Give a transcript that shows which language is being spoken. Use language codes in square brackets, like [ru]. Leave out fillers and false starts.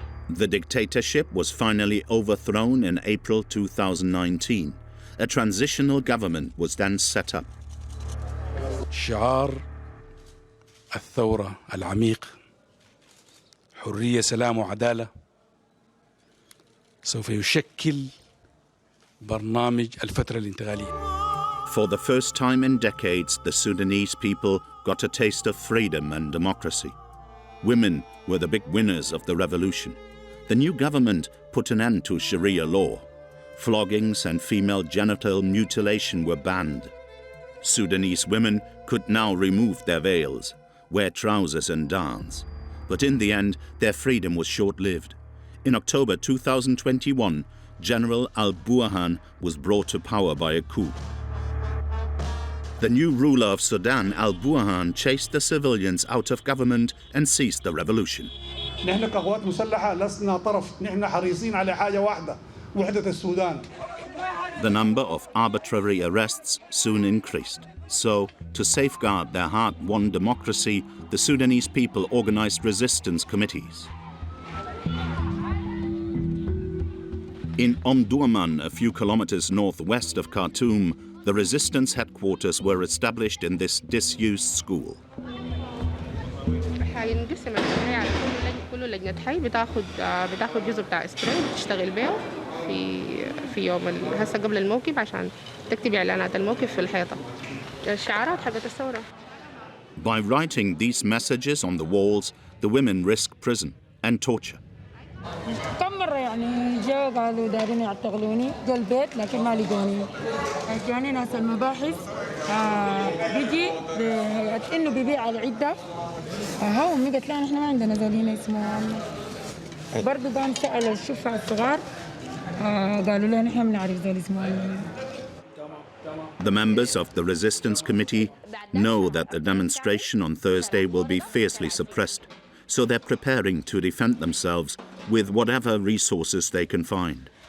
[en] The dictatorship was finally overthrown in April 2019. A transitional government was then set up. [ar] شعار الثورة العميق حرية سلام وعدالة سوف يشكل برنامج الفترة الانتقالية. [en] For the first time in decades, the Sudanese people got a taste of freedom and democracy. Women were the big winners of the revolution. The new government put an end to Sharia law. Floggings and female genital mutilation were banned. Sudanese women could now remove their veils, wear trousers and dance. But in the end, their freedom was short-lived. In October 2021, General al-Burhan was brought to power by a coup. The new ruler of Sudan, al-Burhan, chased the civilians out of government and seized the revolution. [ar] نحن كقوات مسلحة لسنا طرف، نحن حريصين على حاجة واحدة، وحدة السودان. [en] The number of arbitrary arrests soon increased. So, to safeguard their hard-won democracy, the Sudanese people organized resistance committees. In Omdurman, a few kilometers northwest of Khartoum, the resistance headquarters were established in this disused school. [ar] هينقسم الحي على كل لجنة حي بتاخد جزء بتاع سبراي بتشتغل بيه في يوم هسه قبل الموقف عشان تكتب إعلانات الموقف في الحيطة. الشعارات حقت الثورة. [en] By writing these messages on the walls, the women risk prison and torture. [ar] كم مرة يعني جاء قالوا دارين يعتقلوني جا البيت لكن ما لقوني. جاني ناس المباحث بيجي بهيئة إنه بيبيع العدة. هم قالت لنا إحنا ما عندنا زولين اسمه برضو قام سأل الشفعة الصغار قالوا لنا إحنا بنعرف زول اسمه. [en] The members of the resistance committee know that the demonstration on Thursday will be fiercely suppressed, so they're preparing to defend themselves with whatever resources they can find.